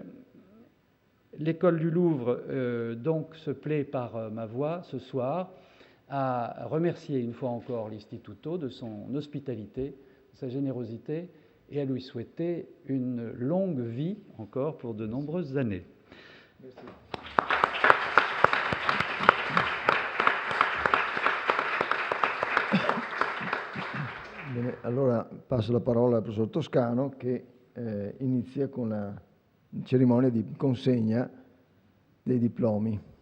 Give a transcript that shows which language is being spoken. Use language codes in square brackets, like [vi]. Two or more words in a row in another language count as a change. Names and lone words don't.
[fr] L'école du Louvre donc se plaît par ma voix ce soir à remercier une fois encore l'Istituto de son hospitalité, de sa générosité, et à lui souhaiter une longue vie encore pour de nombreuses années. Merci. [it] Bene, allora passo la parola al professor Toscano che inizia con la cerimonia di consegna dei diplomi.